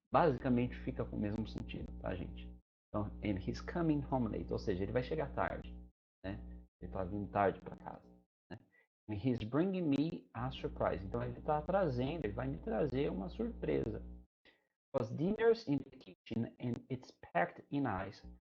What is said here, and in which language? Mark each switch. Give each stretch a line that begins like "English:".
Portuguese: Basicamente fica com o mesmo sentido, tá, gente? Então,
English: and he's coming home late,
Portuguese: ou seja, ele vai chegar tarde, né? Ele está vindo tarde para casa. Né?
English: And he's bringing me a surprise.
Portuguese: Então, ele está trazendo, ele vai me trazer uma surpresa.
English: Because dinner's in the kitchen and it's packed in ice.